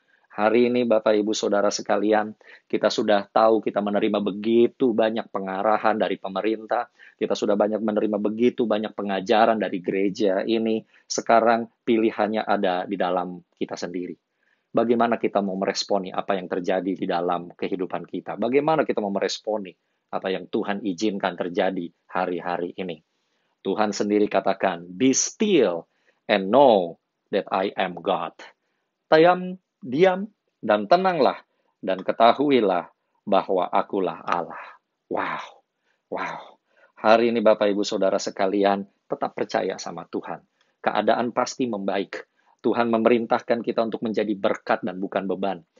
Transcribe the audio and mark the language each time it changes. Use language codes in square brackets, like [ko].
[id] Hari ini Bapak Ibu Saudara sekalian, kita sudah tahu kita menerima begitu banyak pengarahan dari pemerintah, kita sudah banyak menerima begitu banyak pengajaran dari gereja ini, sekarang pilihannya ada di dalam kita sendiri. Bagaimana kita mau meresponi apa yang terjadi di dalam kehidupan kita? Bagaimana kita mau meresponi apa yang Tuhan izinkan terjadi hari-hari ini? Tuhan sendiri katakan, [en] "Be still and know that I am God." [id] Diam dan tenanglah dan ketahuilah bahwa akulah Allah. Wow, wow. Hari ini Bapak Ibu Saudara sekalian tetap percaya sama Tuhan. Keadaan pasti membaik. Tuhan memerintahkan kita untuk menjadi berkat dan bukan beban.